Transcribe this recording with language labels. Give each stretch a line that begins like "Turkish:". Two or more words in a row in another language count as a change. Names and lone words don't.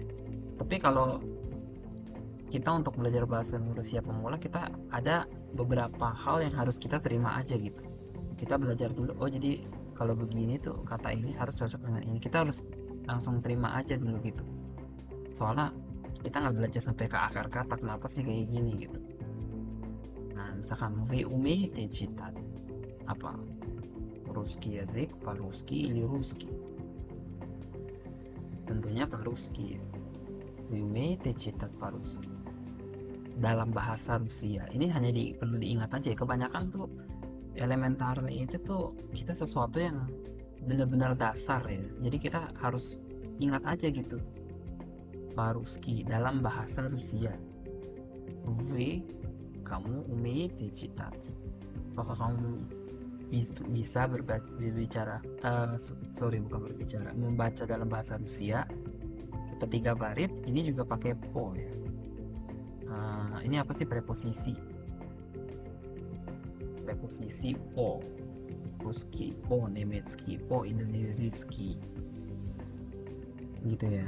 Indonesian: Tapi kalau kita untuk belajar bahasa Rusia pemula, kita ada beberapa hal yang harus kita terima aja gitu. Kita belajar dulu, jadi kalau begini tuh kata ini harus cocok dengan ini, kita harus langsung terima aja dulu gitu. Soalnya kita nggak belajar sampai ke akar kata, kenapa sih kayak gini gitu. Nah, misalkan
Russian: вы умеете читать apa русский язык по-русски или русский, tentunya по-русски. Вы умеете читать по-русски
Indonesian: dalam bahasa Rusia. Ini hanya perlu diingat aja ya, kebanyakan tuh elementarnya itu tuh kita sesuatu yang benar-benar dasar ya, jadi kita harus ingat aja gitu. По-русски dalam bahasa Rusia.
Russian: Вы, kamu умеете читать,
Indonesian: apakah kamu bisa membaca dalam bahasa Rusia. Seperti gabarit, ini juga pakai po ya. Ini apa sih preposisi
Russian: по, руски по, немецки по, индонезийски
Indonesian: gitu ya.